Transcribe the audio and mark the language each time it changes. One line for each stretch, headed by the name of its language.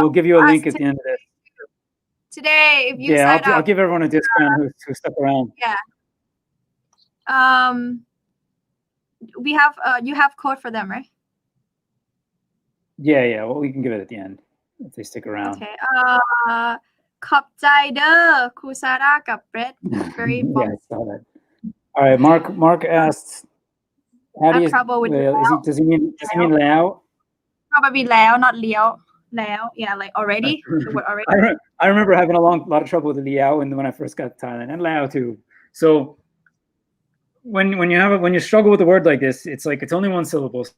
English: We'll give you a link at the end of this. Today, if you sign up, I'll give everyone a discount who stuck around. Yeah. We have you have code for them, right? Yeah. Well, we can give it at the end if they stick around. Okay.
Northeastern Thai: ขอบใจเด้อครูซาร่ากับเบรด very
English: yeah, I saw that. All right, Mark asked, how do you trouble with does he mean lao? Probably lao, not liao. Lao, yeah, like already. The word already. I remember having a lot of trouble with the liao when I first got to Thailand, and lao too. So when you struggle with a word like this, it's like it's only one syllable.